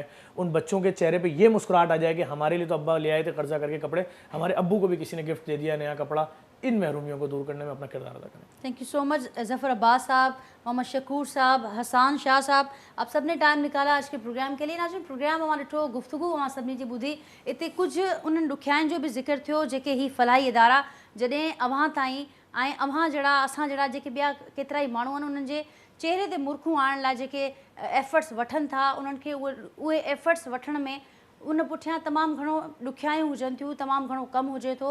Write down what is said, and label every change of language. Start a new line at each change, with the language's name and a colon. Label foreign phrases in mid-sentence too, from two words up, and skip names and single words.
Urdu: ان بچوں کے چہرے پہ یہ مسکراہٹ آ جائے کہ ہمارے لیے تو ابا لے آئے تھے قرضہ کر کے کپڑے, ہمارے ابو کو بھی کسی نے گفٹ دے دیا نیا کپڑا. ان محرومیوں کو دور کرنے میں اپنا کردار ادا کریں.
English: thank you so much
Urdu: ظفر عباس صاحب, محمد شکور صاحب, حسان شاہ صاحب, آپ سب نے ٹائم نکالا آج کے پروگرام کے لیے.
Sindhi: ناظرین, پروگرام ہمارے ٹھو گفتگو ہمارا سبھی جی ॿुधी इते कुझु उन्हनि ॾुखियाईनि जो बि ज़िक्र थियो जेके ही फलाही इदारा जॾहिं अव्हां ताईं ऐं अव्हां जहिड़ा असां जहिड़ा जेके ॿिया केतिरा ई माण्हू आहिनि उन्हनि जे चहिरे ते मुर्खूं आणण लाइ जेके एफर्ट्स वठनि था, उन्हनि खे उहे एफर्ट्स वठण में उन पुठियां तमामु घणो ॾुखियायूं हुजनि थियूं, तमामु घणो कमु हुजे थो.